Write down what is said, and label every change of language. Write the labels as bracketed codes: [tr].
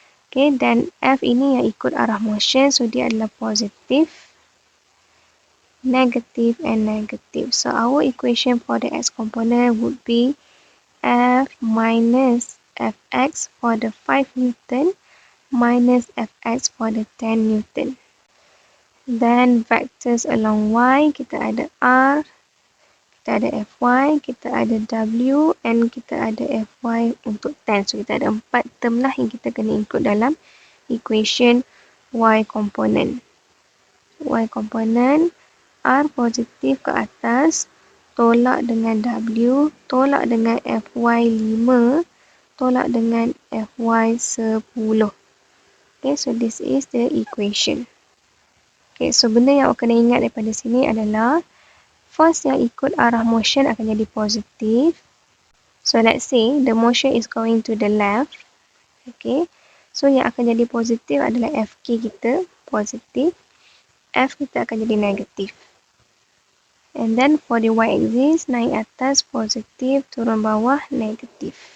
[en] Okay, then [ms] F ini yang ikut arah motion, so dia adalah positif, [en] negative and negative. So our equation for the X component would be F minus Fx for the 5 Newton minus Fx for the 10 Newton. Then vectors along Y, [ms] kita ada R, kita ada Fy, kita ada W and kita ada Fy untuk 10. So kita ada 4 term lah yang kita kena include dalam equation Y component. Y component, R positif ke atas, tolak dengan W, tolak dengan Fy 5, tolak dengan Fy 10. [en] Okay, so this is the equation. [ms] Okay, so benda yang awak kena ingat daripada sini adalah force yang ikut arah motion akan jadi positif. [en] So let's say the motion is going to the left. [ms] Okay, so yang akan jadi positif adalah Fk kita, positif. F kita akan jadi negatif. [en] And then for the y-axis, [ms] naik atas positif, turun bawah negatif.